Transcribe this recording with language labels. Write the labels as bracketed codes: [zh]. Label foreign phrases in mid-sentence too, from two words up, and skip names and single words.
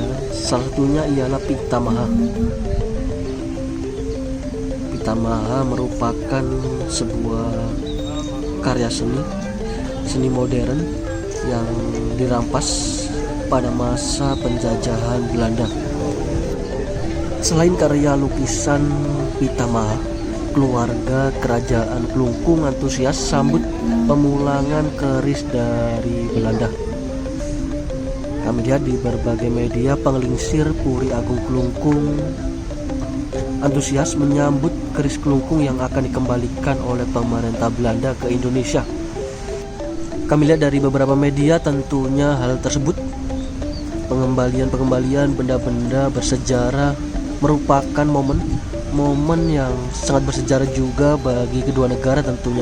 [id] Salah satunya ialah Pitamaha. Pitamaha merupakan sebuah karya seni modern yang dirampas pada masa penjajahan Belanda. Selain karya lukisan Pitamaha, keluarga kerajaan Kelungkung antusias sambut pemulangan keris dari Belanda. Kami lihat di berbagai media penglingsir Puri Agung Kelungkung antusias menyambut keris kelungkung yang akan dikembalikan oleh pemerintah Belanda ke Indonesia. Kami lihat dari beberapa media tentunya hal tersebut, pengembalian benda-benda bersejarah merupakan momen yang sangat bersejarah juga bagi kedua negara tentunya.